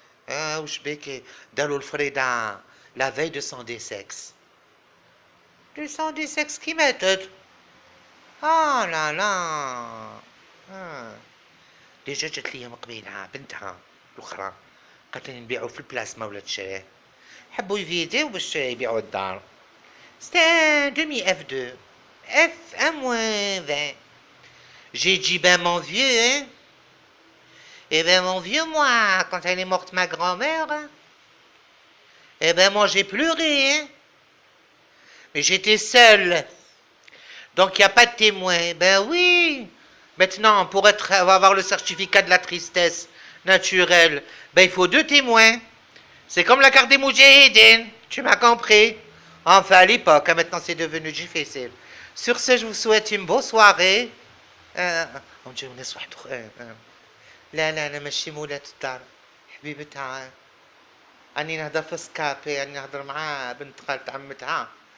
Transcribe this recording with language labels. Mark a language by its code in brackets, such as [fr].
[ar] وش بيكي داروا الفريدة [fr] la veille de son décès. De son décès qui [ar] ماتت. اه لا لا. ديجا جات ليا مقبيلها بنتها الاخرى، قالت لي نبيعو في البلاصه ولات تشريه، حبوا يفيديو باش يبيعوا الدار. [fr] C'était un demi F2. F1-20. J'ai dit, ben mon vieux, hein. Eh ben mon vieux, moi, quand elle est morte ma grand-mère, hein, eh ben moi j'ai pleuré, hein. Mais j'étais seule. Donc il n'y a pas de témoin. Ben oui. Maintenant, pour avoir le certificat de la tristesse naturelle, ben il faut 2 témoins. C'est comme la carte des Moudjahidines. Tu m'as compris? Enfin, à l'époque, hein, maintenant c'est devenu difficile. Sur ce, je vous souhaite une bonne soirée. [ar] نجيو ناس واحد لا لا انا ماشي مولات الدار، حبيبتها. اني نهضر في سكابي، اني نهضر مع بنت خالة عمتها.